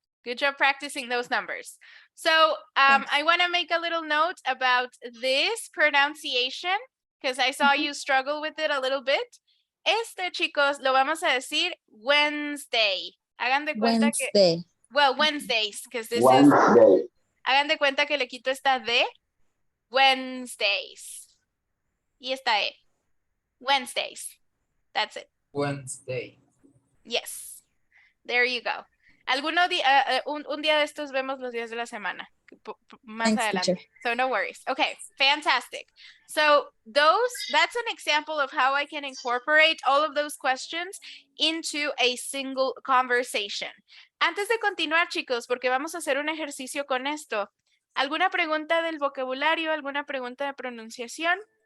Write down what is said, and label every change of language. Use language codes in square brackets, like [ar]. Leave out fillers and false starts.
[en] Good job practicing those numbers. So I want to make a little note about this pronunciation because I saw you struggle with it a little bit. [es] Chicos, lo vamos a decir Wednesday. Hagan de cuenta que... [en] Well, Wednesdays, because this Wednesday. is... [es] Hagan de cuenta que le quito esta D. [en] Wednesdays. [es] Y esta E. [en] Wednesdays. That's it. Wednesday. Yes. There you go. [es] Un día de estos vemos los días de la semana. más [en] Thanks, [es] adelante. [en] teacher. So no worries. Okay, fantastic. So that's an example of how I can incorporate all of those questions into a single conversation. [es] Antes de continuar, chicos, porque vamos a hacer un ejercicio con esto. ¿Alguna pregunta del vocabulario? ¿Alguna pregunta de pronunciación?